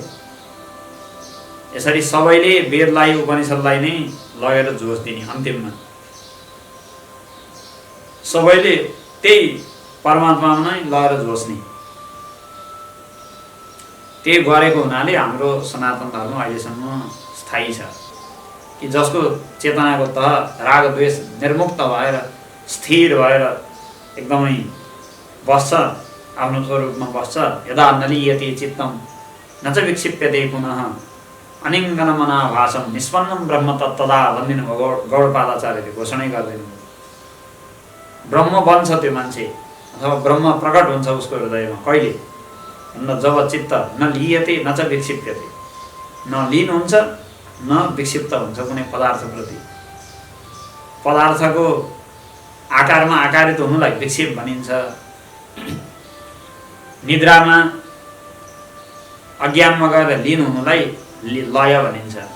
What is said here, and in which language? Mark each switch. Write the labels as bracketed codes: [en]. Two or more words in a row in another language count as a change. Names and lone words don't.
[ne] यसरी सबैले वेदलाई उपनिषदलाई नै लगेर जोस दिने, अन्तिममा सबैले त्यही परमात्मामा नै लगेर जोस्ने, त्यही गरेको हुनाले हाम्रो सनातन धर्म अहिलेसम्म स्थायी छ। कि जसको चेतनाको तह राग द्वेष निर्मुक्त भएर स्थिर भएर एकदमै बस्छ, आफ्नो स्वरूपमा बस्छ। [sa] यदा नलीयते चित्तम न च विक्षिप्यते पुनः अनिङ्गनमनाभासम निष्पन्नं ब्रह्म तत्तदा [ne] भन्दिनु गौडपादाचार्यले घोषणा गर्दिनु। ब्रह्म बन्छ त्यो मान्छे अथवा ब्रह्म प्रकट हुन्छ उसको हृदयमा कहिले भन्दा जब चित्त [sa] न लियते न च विक्षिप्यते, [ne] न लीन हुन्छ न विक्षिप्त हुन्छ कुनै पदार्थप्रति। पदार्थको आकारमा आकारित हुनुलाई विक्षेप भनिन्छ। निद्रामा अज्ञानमा गएर लीन हुनुलाई लय भनिन्छ।